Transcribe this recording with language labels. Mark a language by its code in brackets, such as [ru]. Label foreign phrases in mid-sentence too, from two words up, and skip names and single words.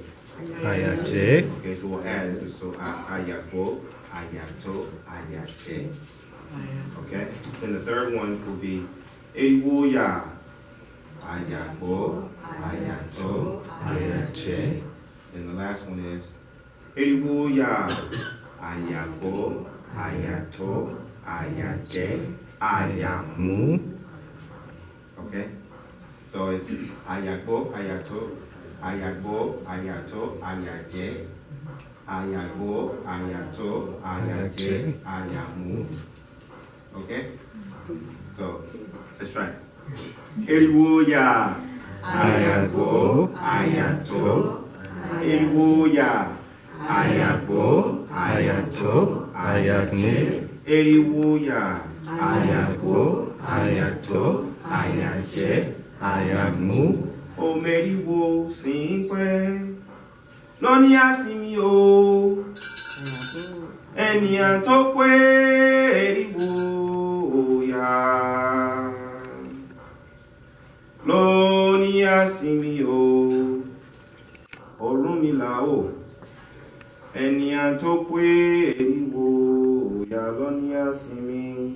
[yo] Ayache. [en] Okay, so we'll add this. [yo] So Ayagbo, Ayato, Ayache. [en] Okay. Then the third one will be [yo] Eriwoya, Ayagbo, Ayato, Ayache. [en] And the last one is [yo] Eriwoya, Ayagbo, Ayato, Ayache, Ayamu. [en] Okay. So it's [yo] Ayagbo, Ayato, Ayache, Ayagbo, Ayato, Ayache, Ayamu. [en] Okay? So, let's try. [yo] Eriwoya, Ayagbo, Ayato, Eriwoya, Ayagbo, Ayato, Ayamu. Eriwoya, Ayagbo, Ayato, Ayache, Ayamu. Omeriwo Singwe. Lọ́ní àsìmí o, ènìyàn tó pé eriwo ya. Lọ́ní àsìmí o, Orunmila o, ènìyàn tó pé eriwo àsìmí.